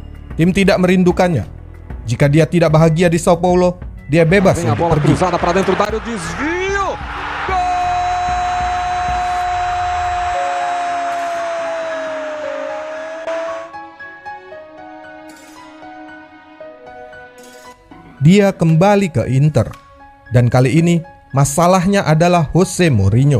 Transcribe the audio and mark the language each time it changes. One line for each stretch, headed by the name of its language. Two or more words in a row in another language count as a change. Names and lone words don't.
Indonesian: Tim tidak merindukannya Jika dia tidak bahagia di Sao Paulo, dia bebas
Portuguese: Vem a
Indonesian: untuk
Portuguese: bola
Indonesian: pergi.
Portuguese: cruzada para dentro da área, o desvio.
Indonesian: Dia kembali ke Inter, dan kali ini masalahnya adalah Jose Mourinho.